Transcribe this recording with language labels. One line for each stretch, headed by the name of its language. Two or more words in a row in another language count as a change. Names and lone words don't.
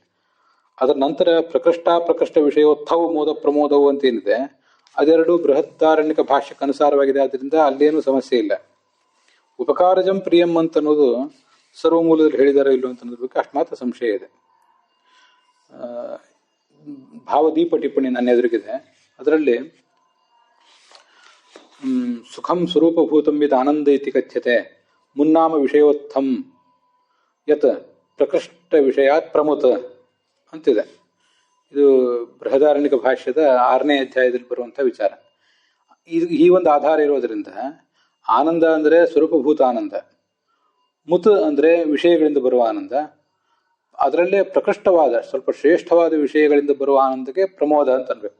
Kannada: ಅದರ ನಂತರ ಪ್ರಕೃಷ್ಟ ವಿಷಯೋತ್ಥವು ಮೋದ ಪ್ರಮೋದವು ಅಂತೇನಿದೆ, ಅದೆರಡು ಬೃಹದಾರಣ್ಯಕ ಭಾಷ್ಯಕ್ಕೆ ಅನುಸಾರವಾಗಿದೆ. ಆದ್ದರಿಂದ ಅಲ್ಲೇನೂ ಸಮಸ್ಯೆ ಇಲ್ಲ.
Sanskrit: ಉಪಕಾರಜಂ ಪ್ರಿಯಂ
Kannada: ಅಂತ ಅನ್ನೋದು ಸರ್ವಮೂಲದಲ್ಲಿ ಹೇಳಿದಾರೋ ಇಲ್ವೋ ಅಂತ ಅನ್ನೋದ್ರ ಬಗ್ಗೆ ಅಷ್ಟು ಮಾತ್ರ ಸಂಶಯ ಇದೆ. ಭಾವದೀಪ ಟಿಪ್ಪಣಿ ನನ್ನ ಎದುರಿಗಿದೆ.
Sanskrit: ಅದರಲ್ಲಿ ಸುಖಂ ಸ್ವರೂಪಭೂತಂ ಯದ್ ಆನಂದ ಇತಿ ಕಥ್ಯತೆ ಮುನ್ನಾಮ ವಿಷಯೋತ್ಥಂ ಯತ್ ಪ್ರಕೃಷ್ಟ ವಿಷಯಾತ್ ಪ್ರಮುತ ಅಂತಿದೆ.
Kannada: ಇದು ಬೃಹದಾರಣ್ಯಕ ಭಾಷ್ಯದ 6ನೇ ಅಧ್ಯಾಯದಲ್ಲಿ ಬರುವಂಥ ವಿಚಾರ. ಈ ಒಂದು ಆಧಾರ ಇರೋದರಿಂದ ಆನಂದ ಅಂದರೆ ಸ್ವರೂಪಭೂತ ಆನಂದ, ಮುತ್ ಅಂದರೆ ವಿಷಯಗಳಿಂದ ಬರುವ ಆನಂದ, ಅದರಲ್ಲೇ ಪ್ರಕೃಷ್ಟವಾದ ಸ್ವಲ್ಪ ಶ್ರೇಷ್ಠವಾದ ವಿಷಯಗಳಿಂದ ಬರುವ ಆನಂದಕ್ಕೆ ಪ್ರಮೋದ ಅಂತ ಅನ್ಬೇಕು.